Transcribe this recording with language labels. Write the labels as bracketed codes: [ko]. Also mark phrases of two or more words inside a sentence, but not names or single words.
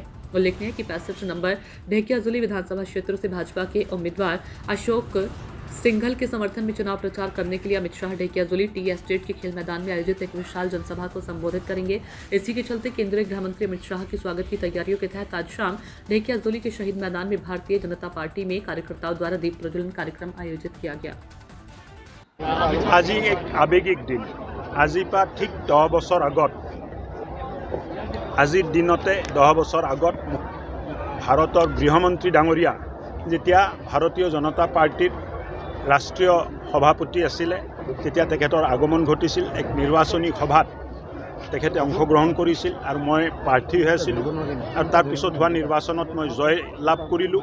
[hi] उल्लेखनीय है कि 65 नंबर ढेकियाजुली विधानसभा क्षेत्र से भाजपा के उम्मीदवार अशोक सिंघल के समर्थन में चुनाव प्रचार करने के लिए अमित शाह ढेकियाजुली टी एस्टेट के खेल मैदान में आयोजित एक विशाल जनसभा को संबोधित करेंगे। इसी के चलते केंद्रीय गृह मंत्री अमित शाह के स्वागत की तैयारियों के तहत आज शाम ढेकियाजुली के शहीद मैदान में भारतीय जनता पार्टी में कार्यकर्ताओं द्वारा दीप प्रज्वलन कार्यक्रम आयोजित किया गया। [as] আজি এক আৱেগিক দিন। আজি পা ঠিক 10 বছৰ আগত আজিৰ দিনতে 10 বছৰ আগত ভাৰতৰ গৃহমন্ত্ৰী ডাঙৰীয়া যেতিয়া ভাৰতীয় জনতা পাৰ্টিৰ ৰাষ্ট্ৰীয় সভাপতি আছিলে তেতিয়া তেখেতৰ আগমন ঘটিছিল। এক নিৰ্বাচনী সভাত তেখেতে অংশগ্ৰহণ কৰিছিল আৰু মই প্ৰাৰ্থী হৈ আছিলোঁ আৰু তাৰ পিছত হোৱা নিৰ্বাচনত মই জয় লাভ কৰিলোঁ।